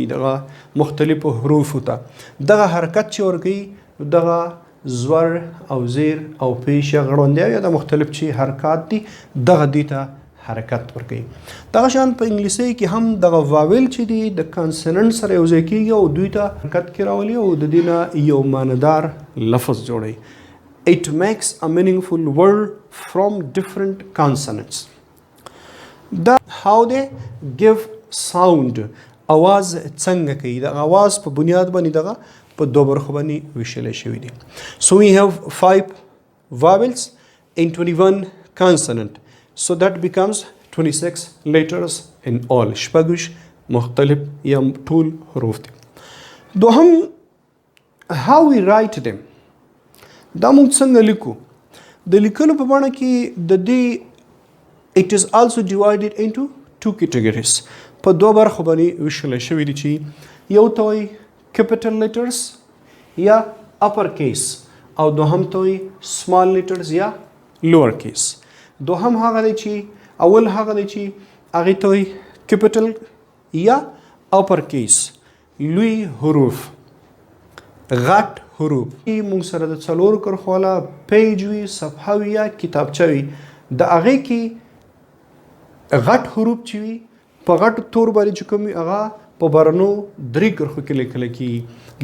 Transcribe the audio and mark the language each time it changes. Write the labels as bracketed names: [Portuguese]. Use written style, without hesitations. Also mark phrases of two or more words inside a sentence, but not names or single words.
[Pashto] دغه مختلفو حروفو ته دغه حرکت چې ورکوي دغه زور او زیر او پیش یا غړوندیا یا د مختلف چې حرکات دي، دغه دې ته حرکت ورکوي. دغه شان په انګلیسي کې هم دغه واویل چې دي د کانسوننټ سره یوځای کیږي او دوی ته حرکت کې راولي او د دې نه یو معنیدار لفظ جوړوي. [English] It makes a meaningful word from different consonants. How they give sound. [Pashto] आواز څنګه کوي؟ د आवाज په بنیاد باندې دغه په دوه برخو باندې ویشل شوی دي. [English] So we have 5 vowels and 21 consonant. So that becomes 26 letters in all. [Pashto] شپږ مختلف یا ټول حروف دي. [English] دوهم how we write them. [Pashto] دا موږ څنګه لیکو؟ د لیکلو په بڼه کې د دې [English] it is also divided into 2 categories. [Pashto] په دوه برخو باندې ویشل شوي دي چې یو ته وایي [English] capital letters [Pashto] یا [English] upper case [Pashto] او دوهم ته وایي [English] small letters [Pashto] یا [English] lower case. [Pashto] دوهم هغه دی چې اول هغه دی چې هغې ته وایي capital یا [English] upper case [Pashto] لوی حروف غټ حروف. موږ سره د څلورو کرښو والا پیج وي صفحه وي یا کتابچه وي د هغې کې غټ حروف چې وي په غټ تور باندې چې کوم وي هغه په برنو 3 کرښو کې لیکل کېږي.